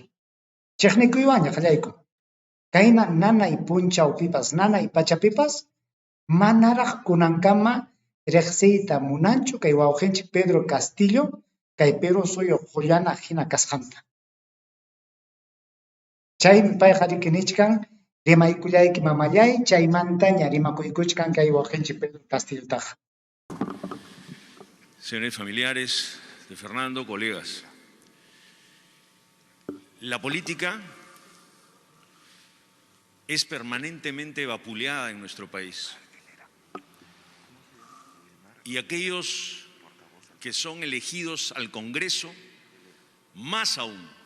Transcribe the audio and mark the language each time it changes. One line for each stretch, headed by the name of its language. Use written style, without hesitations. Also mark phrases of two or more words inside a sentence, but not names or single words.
Quechua: Chiqnikuywanña qallaykun. Kayna nanay punchawpipas, nanay pachapipas manaraq kunankama riqsiyta munanchu kay wawqinchik Pedro Castillo kay Perú suyuq qullana hina kasqanta. Chaymi payqa rikinichkan rimaykullayki mamallay, chaymantaña rimakuykuchkan kay wawqinchik Pedro Castillotaqa.
Spanish: Señores familiares de Fernando, colegas, la política es permanentemente vapuleada en nuestro país. Y aquellos que son elegidos al Congreso, más aún.